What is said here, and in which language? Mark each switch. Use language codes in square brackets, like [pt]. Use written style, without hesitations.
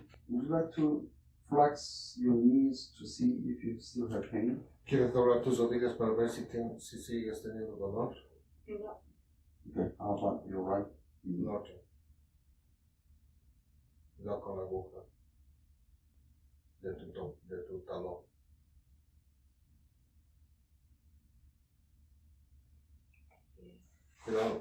[en] Would you like to flex your knees to see if you still have pain? [es] ¿Quieres doblar tus rodillas para ver si sigues teniendo dolor? No. [en] Okay, how about your right knee? No. [es] No con la aguja de tu talón.